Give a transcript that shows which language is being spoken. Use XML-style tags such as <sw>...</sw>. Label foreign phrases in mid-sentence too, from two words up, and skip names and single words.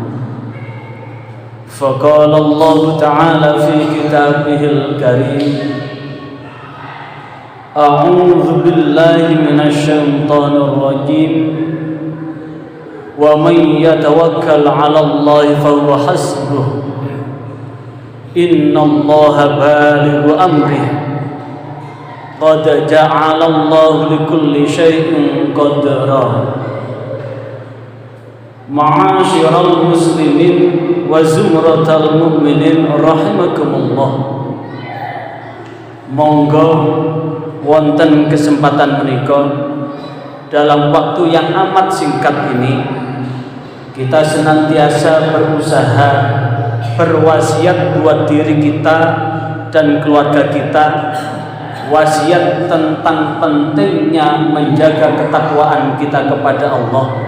<ar>فقال الله تعالى في كتابه الكريم: أعوذ بالله من الشيطان الرجيم ومن يتوكل على الله فهو حسبه إن الله بالغ أمره قد جعل الله لكل شيء قدرا. معاشر المسلمين وزمرة المؤمنين رحمكم الله.</ar> <jv>Monggo wonten kesempatan menika</jv> <id>dalam waktu yang amat singkat ini kita senantiasa berusaha berwasiat buat diri kita dan keluarga kita, wasiat tentang pentingnya menjaga ketakwaan kita kepada Allah,</id>